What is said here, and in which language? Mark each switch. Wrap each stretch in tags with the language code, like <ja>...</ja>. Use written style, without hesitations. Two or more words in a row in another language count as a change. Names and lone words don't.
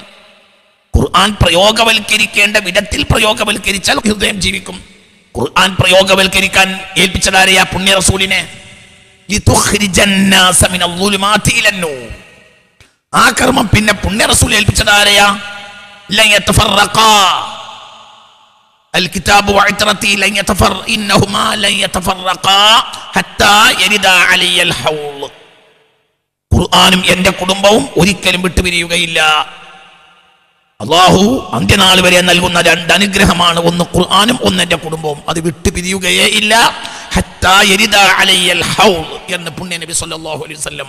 <ml>ഖുർആൻ പ്രയോഗവൽക്കരിക്കേണ്ട വിധത്തിൽ പ്രയോഗവൽക്കരിച്ചാൽ ഹൃദയം ജീവിക്കും. ഖുർആൻ പ്രയോഗവൽക്കരിക്കാൻ ഏൽപ്പിച്ചതാരെയാ? പുണ്യ റസൂലിനെ.</ml> <ar>لتخرج الناس من الظلمات إلى النور.</ar> <ml>ആ കർമ്മം പിന്നെ പുണ്യ റസൂൽ ഏൽപ്പിച്ചതാരെയാ?</ml> <ar>لن يتفرقا الكتاب وعترتي لن يتفرق إنهما لن يتفرقا حتى يرد علي الحوض.</ar> <ml>ഖുർആനും എന്റെ കുടുംബവും ഒരിക്കലും വിട്ടുപിരിയുകയില്ല. അല്ലാഹു അന്ത്യനാൾ വരെ നൽകുന്ന രണ്ട് അനുഗ്രഹമാണ്, ഒന്ന് ഖുർആനും ഒന്ന് എന്റെ കുടുംബവും. അത് വിട്ടുപിരിയുകയേ ഇല്ല.</ml> <ar>حتى يرد علي الحوض</ar> <ml>എന്ന് പുണ്യ നബി</ml> <ar>صلى الله عليه وسلم.</ar>